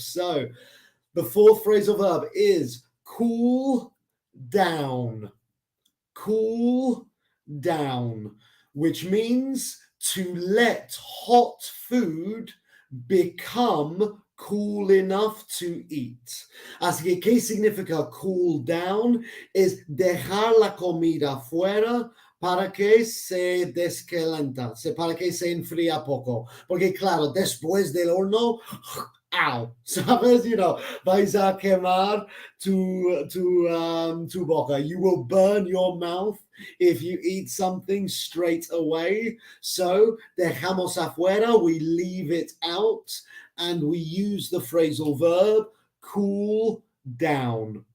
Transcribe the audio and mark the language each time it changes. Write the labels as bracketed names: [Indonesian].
[English] So the fourth phrasal verb is cool down. Cool down, which means to let hot food become cool enough to eat. [Spanish] Así que, ¿qué significa cool down? Es dejar la comida fuera para que se descalenta, para que se enfría poco. Porque claro, después del horno, ow, ¿sabes? Vais a quemar tu boca. [English] You will burn your mouth if you eat something straight away. So, [Spanish] dejamos afuera, [English] we leave it out, and we use the phrasal verb cool down.